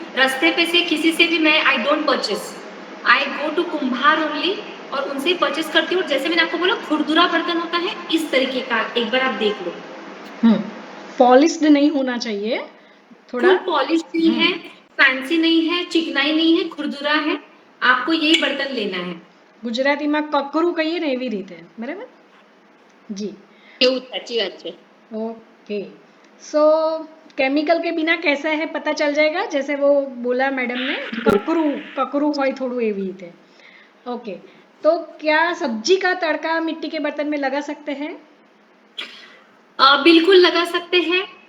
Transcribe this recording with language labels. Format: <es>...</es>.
<hi>रास्ते पे से किसी से भी मैं</hi> <en>I don't purchase, I go to</en> <hi>कुम्हार ओनली और उनसे ही परचेस करती हूँ। जैसे मैंने आपको बोला खुरदुरा बर्तन होता है इस तरीके का, एक बार आप देख लो। पॉलिश्ड नहीं होना चाहिए, थोड़ा फुल पॉलिश नहीं है, फैंसी नहीं है, चिकनाई नहीं है, खुरदुरा है। आपको यही बर्तन लेना है।</hi> <gu>ગુજરાતીમાં કકરું કહીએ ને એવી રીતે, બરાબર? જી, એવું સાચી વાત છે. ઓકે.</gu> <hi>सो केमिकल के बिना कैसा है पता चल जाएगा, जैसे वो बोला मैडम ने,</hi> <gu>ककरू હોય થોડું એવી રીતે.</gu> <hi>ओके, तो क्या सब्जी का तड़का मिट्टी के बर्तन में लगा सकते हैं? बिल्कुल लगा सकते हैं।</hi>